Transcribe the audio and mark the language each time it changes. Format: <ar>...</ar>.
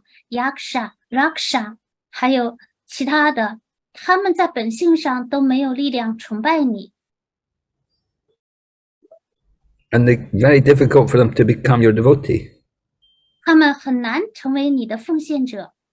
<zh>Vidyadhara、Charana、Yaksha、Raksha，还有其他的，他们在本性上都没有力量崇拜你。</zh> <en>And it's very difficult for them to become your devotee.</en> <zh>他们很难成为你的奉献者。</zh>